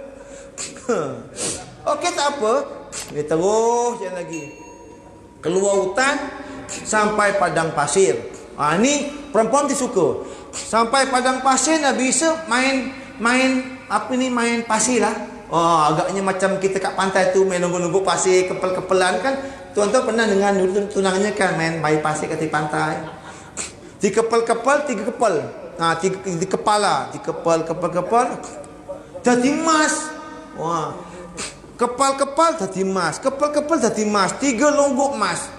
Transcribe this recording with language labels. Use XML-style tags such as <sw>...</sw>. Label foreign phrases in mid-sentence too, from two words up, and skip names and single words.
<ms>Okey, tak apa. Dia terus jalan lagi. Keluar hutan sampai padang pasir. Ni perempuan dia suka. Sampai padang pasir Nabi Isa main pasir lah. Agaknya macam kita kat pantai tu main nunggu-nunggu pasir, kepel-kepelan kan. Tuan-tuan pernah dengar tunangnya kan main pasir kat tepi pantai. Tiga kepel. Tiga kepala, kepal jadi emas. Kepal jadi emas, kepal jadi emas, 3 longgok emas.</ms>